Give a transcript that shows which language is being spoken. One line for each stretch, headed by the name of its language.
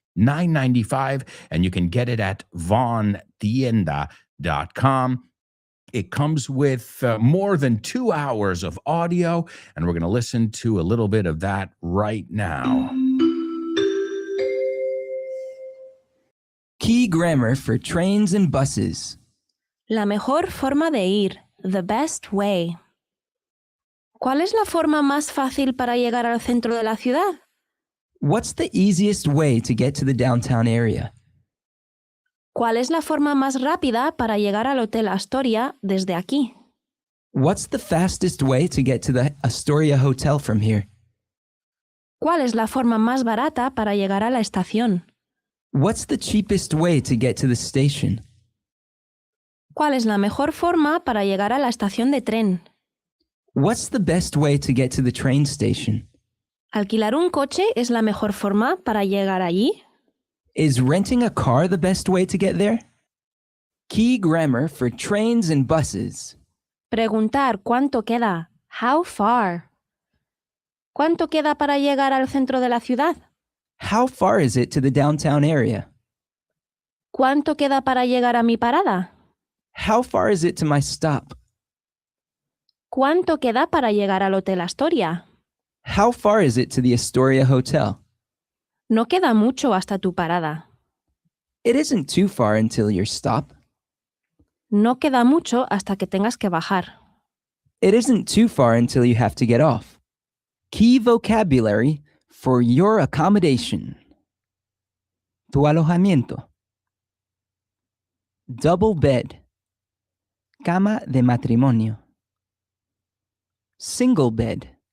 English: $9.95, and you can get it at vaughntienda.com. It comes with more than 2 hours of audio, and we're going to listen to a little bit of that right now. Key grammar for trains and buses.
Spanish: La mejor forma de ir,
English: the best way.
Spanish: ¿Cuál es la forma más fácil para llegar al centro de la ciudad?
English: What's the easiest way to get to the downtown area?
Spanish: ¿Cuál es la forma más rápida para llegar al Hotel Astoria desde aquí?
English: What's the fastest way to get to the Astoria Hotel from here?
Spanish: ¿Cuál es la forma más barata para llegar a la estación?
English: What's the cheapest way to get to the station?
Spanish: ¿Cuál es la mejor forma para llegar a la estación de tren?
English: What's the best way to get to the train station?
Spanish: ¿Alquilar un coche es la mejor forma para llegar allí?
English: Is renting a car the best way to get there? Key grammar for trains and buses.
Spanish: Preguntar cuánto queda.
English: How far?
Spanish: ¿Cuánto queda para llegar al centro de la ciudad?
English: How far is it to the downtown area?
Spanish: ¿Cuánto queda para llegar a mi parada?
English: How far is it to my stop?
Spanish: ¿Cuánto queda para llegar al Hotel Astoria?
English: How far is it to the Astoria Hotel?
Spanish: No queda mucho hasta tu parada.
English: It isn't too far until your stop.
Spanish: No queda mucho hasta que tengas que bajar.
English: It isn't too far until you have to get off. Key vocabulary for your accommodation.
Spanish: Tu alojamiento. Double bed. Cama de matrimonio. Single bed.